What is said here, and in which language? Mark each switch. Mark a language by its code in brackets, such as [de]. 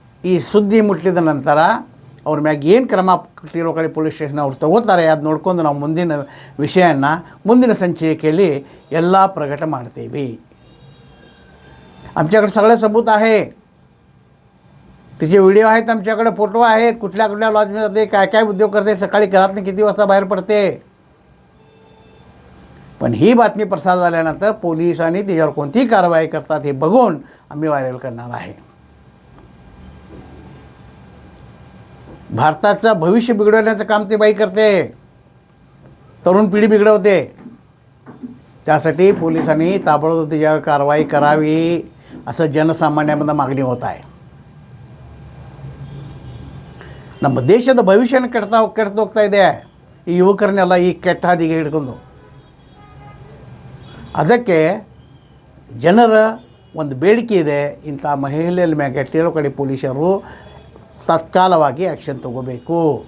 [kn] ಈ ಸುದ್ದಿ ಮುಟ್ಟಿದ ನಂತರ ಅವ್ರ ಮ್ಯಾಗ ಏನು ಕ್ರಮ ಟಿಳಕವಾಡಿ ಪೊಲೀಸ್ ಸ್ಟೇಷನ್ ಅವ್ರು ತಗೋತಾರೆ ಅದು ನೋಡ್ಕೊಂಡು ನಾವು ಮುಂದಿನ ವಿಷಯನ ಮುಂದಿನ संचिकेली ಎಲ್ಲ प्रगट ಮಾಡ್ತೀವಿ. [mr] आमच्याकडे सगळे सबूत आहे, तिचे व्हिडिओ आहेत, आमच्याकडे फोटो आहेत, कुठल्या कुठल्या लॉजमध्ये काय काय उद्योग करते, सकाळी घरातून किती वाजता बाहेर पडते. पण ही बातमी प्रसार झाल्यानंतर पोलिसांनी त्याच्यावर कोणतीही कारवाई करतात हे बघून आम्ही व्हायरल करणार आहे. भारताचं भविष्य बिघडवण्याचं काम ते बाई करते, तरुण पिढी बिघडवते. त्यासाठी पोलिसांनी ताबडतोब त्याच्यावर कारवाई करावी. असं ಜನಸಾಮಾನ್ಯದ मागणी होत आहे. [kn] ನಮ್ಮ ದೇಶದ ಭವಿಷ್ಯನ ಕೆಡ್ತು ಹೋಗ್ತಾ ಇದೆ ಈ ಯುವಕರನ್ನೆಲ್ಲ ಈ ಕೆಟ್ಟ ಹಾದಿಗೆ ಹಿಡ್ಕೊಂಡು. ಅದಕ್ಕೆ ಜನರ ಒಂದು ಬೇಡಿಕೆ ಇದೆ, ಇಂಥ ಮಹಿಳೆಯ ಮ್ಯಾಗೆ ಟೇರೋ ಕಡೆ ಪೊಲೀಸರು ತತ್ಕಾಲವಾಗಿ ಆ್ಯಕ್ಷನ್ ತಗೋಬೇಕು.